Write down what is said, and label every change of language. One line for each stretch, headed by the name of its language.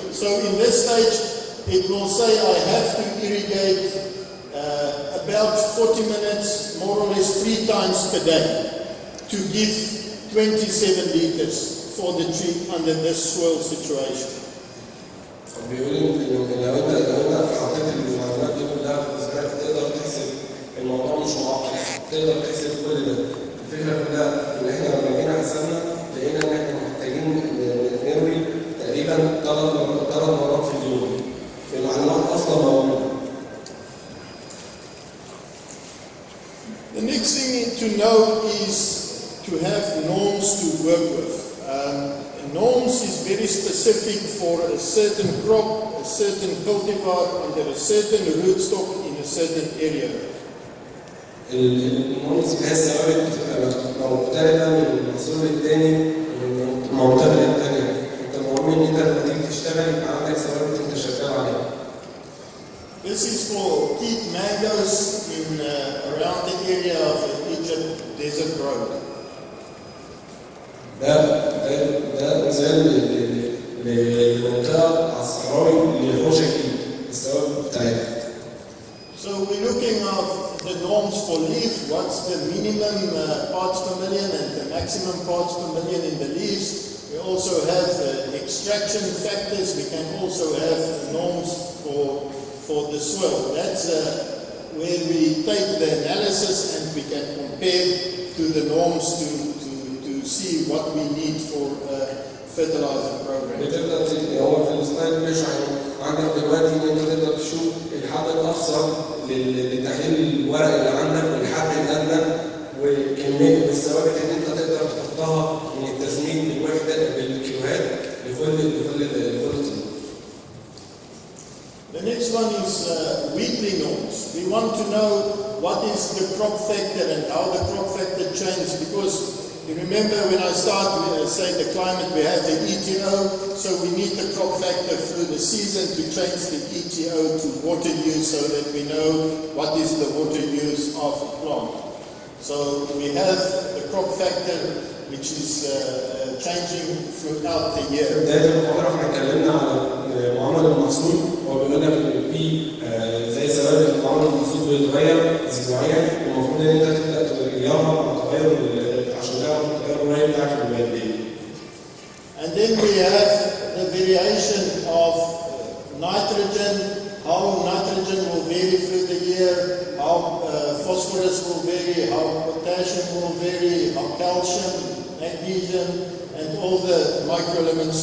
English: So in this stage, it will say I have to irrigate about 40 minutes, more or less 3 times per day, to give 27 liters for the tree under this soil situation.
Arabic: بيقول ان لو انت حطيت المعلومات دي كلها في التسجيلات تقدر تحسب الموضوع مش معقد، تقدر تحسب كل ده. الفكره كلها ان احنا لما جينا حسبنا لقينا ان احنا محتاجين نروي تقريبا 3 مرات في اليوم. المعلومات اصلا موجوده.
English: The next thing to know is to have norms to work with. Norms is very specific for a certain crop, a certain cultivar, under a certain rootstock in a certain area.
Arabic: النورمز اللي هي الثوابت بتبقى مختلفه من المحصول الثاني ومن المنطقه الثانيه. انت مهم ان انت لما تيجي تشتغل يبقى عندك ثوابت انت شغال عليها.
English: This is for teak mangoes in around the area of the Egypt desert road.
Arabic: ده مثال للمنطقه الصحراوي اللي هو شكل الثوابت بتاعتها.
English: So we're looking at the norms for leaf, what's the minimum parts per million and the maximum parts per million in the leaves. We also have extraction factors. We can also have norms for the soil. That's where we take the analysis and we can compare to the norms to see what we need for fertilizer program.
Arabic: بتقدر هو في السلايد بيشرح عندك دلوقتي ان انت تقدر تشوف الحد الاقصى لتحليل الورق اللي عندك والحد الادنى وكميه الثوابت اللي انت تقدر تحطها من التسميد بالوحده بالكيلوهات لكل طن.
English: The next one is weekly norms. We want to know what is the crop factor and how the crop factor changes, because you remember when I start saying the climate, we have the ETO, so we need the crop factor through the season to change the ETO to water use so that we know what is the water use of the plant. So we have the crop factor which is changing throughout the year.
Arabic: في بداية المحاضرة احنا اتكلمنا على معامل المحصول، هو بيقول لك ان في زي ثوابت معامل المحصول بيتغير اسبوعيا والمفروض ان انت تبدا تغيرها مع تغير عشان تعرف تغير الري بتاعك اللي قد ايه.
English: And then we have the variation of nitrogen, how nitrogen will vary through the year, how phosphorus will vary, how potassium will vary, how calcium, magnesium, and all the microelements.